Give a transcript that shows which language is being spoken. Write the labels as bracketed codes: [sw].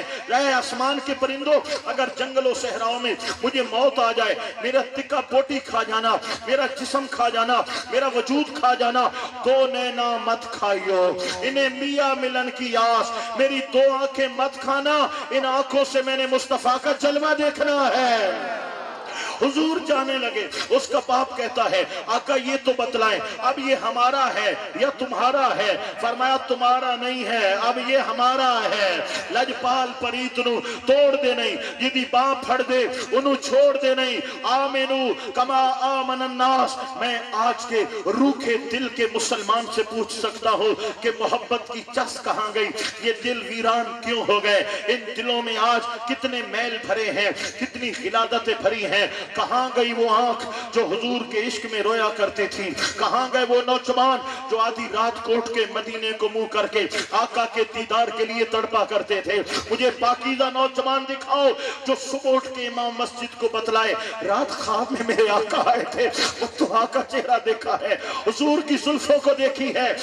[ur] اے آسمان کے پرندوں، اگر جنگل و صحراؤں میں مجھے موت آ جائے، میرا تکا پوٹی کھا جانا، میرا جسم کھا جانا، میرا وجود کھا جانا، دو نینا مت کھائیو، انہیں میاں ملن کی آس، میری دو آنکھیں مت کھانا، ان آنکھوں سے میں نے مصطفیٰ کا جلوہ دیکھنا ہے۔ حضور جانے لگے. اس کا باپ کہتا ہے آقا یہ تو بتلائیں اب یہ ہمارا ہے یا تمہارا ہے؟ فرمایا تمہارا نہیں ہے اب یہ ہمارا ہے. [pa] لجپال پریت نو توڑ دے نہیں, جدی باں پھڑ دے انہوں چھوڑ دے نہیں. [ar] آمنو کما آمن الناس. [ur] میں آج کے روکھے دل کے مسلمان سے پوچھ سکتا ہوں کہ محبت کی چس کہاں گئی؟ یہ دل ویران کیوں ہو گئے؟ ان دلوں میں آج کتنے میل بھرے ہیں, کتنی غلادتیں بھری ہیں. کہاں گئی وہ آنکھ جو حضور کے عشق میں رویا کرتی تھی؟ کہاں گئے وہ نوجوان جو آدھی رات کوٹ کے مدینے کو منہ کر کے آقا کے دیدار کے لیے تڑپا کرتے تھے؟ مجھے پاکیزہ نوجوان دکھاؤ جو صبح اٹھ کے امام مسجد کو بتلائے رات خواب میں میرے آقا آئے تھے, وہ تو آقا چہرہ دیکھا ہے, حضور کی زلفوں کو دیکھی ہے.